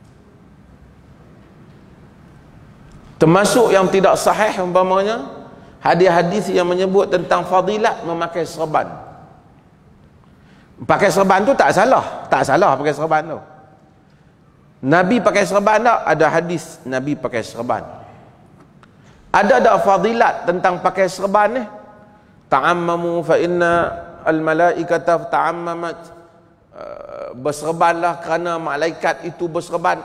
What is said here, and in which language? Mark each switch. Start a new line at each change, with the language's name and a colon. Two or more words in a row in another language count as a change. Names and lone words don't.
Malay: Termasuk yang tidak sahih umpamanya hadis-hadis yang menyebut tentang fadilat memakai serban. Pakai serban tu tak salah pakai serban tu. Nabi pakai serban tak? Ada hadis Nabi pakai serban. Ada tak fadilat tentang pakai serban ni?
Arabic: تعمموا فإن الملائكة تعممت,
Malay: berserbanlah kerana malaikat itu berserban.